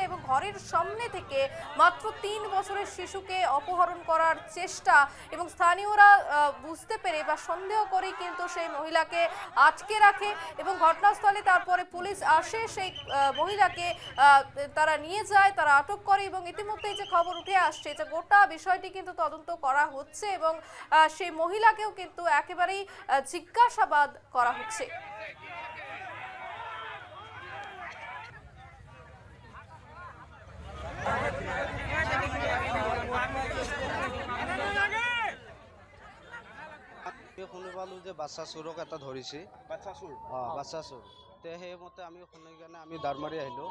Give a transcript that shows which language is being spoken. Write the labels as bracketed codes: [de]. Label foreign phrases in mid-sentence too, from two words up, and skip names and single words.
[bn] এবং ঘরের সামনে থেকে মাত্র 3 বছরের শিশুকে অপহরণ করার চেষ্টা এবং স্থানীয়রা বুঝতে পেরে বা সন্দেহ করে কিন্তু সেই মহিলাকে আটকে রাখে এবং ঘটনাস্থলে তারপরে পুলিশ আসে, সেই মহিলাকে তারা নিয়ে যায়, তারা আটক করে এবং ইতিমধ্যেই যে খবর উঠে আসছে যে গোটা বিষয়টি কিন্তু তদন্ত করা হচ্ছে এবং সেই মহিলাকেও কিন্তু একেবারেই জিজ্ঞাসাবাদ করা হচ্ছে। [as] শুনি পালো যে বাচ্চা চোৰক এটা ধৰিছে। বাচ্চা চোৰ সেইমতে আমি শুনি কেনে আমি দাঁড় মাৰি আহিলোঁ।